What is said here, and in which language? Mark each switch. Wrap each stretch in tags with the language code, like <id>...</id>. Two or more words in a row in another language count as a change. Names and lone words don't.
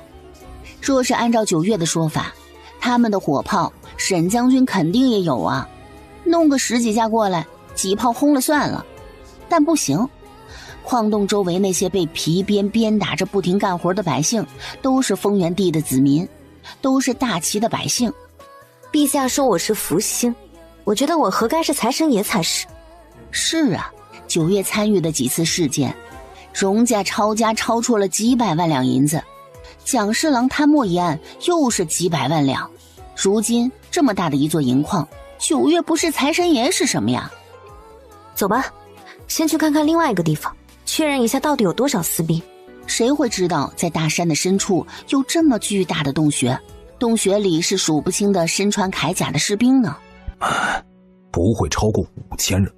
<zh>若是按照九月的說法，他們的火炮沈將軍肯定也有啊，弄個10幾架過來，幾炮轟了算了。但不行，礦洞周圍那些被皮鞭鞭打着不停幹活的百姓，都是豐原帝的子民，都是大齊的百姓。陛下說我是福星，我覺得我何該是財神爺才是。是啊，九月參與的幾次事件，榮家抄家超出了幾百萬兩銀子，蔣侍郎貪墨一案又是幾百萬兩。如今這麼大的一座銀礦，九月不是財神爺是什麼呀？走吧，先去看看另外一個地方，確認一下到底有多少私兵。誰會知道在大山的深處有這麼巨大的洞穴，洞穴裡是數不清的身穿鎧甲的士兵呢？不會超過5000人。</zh>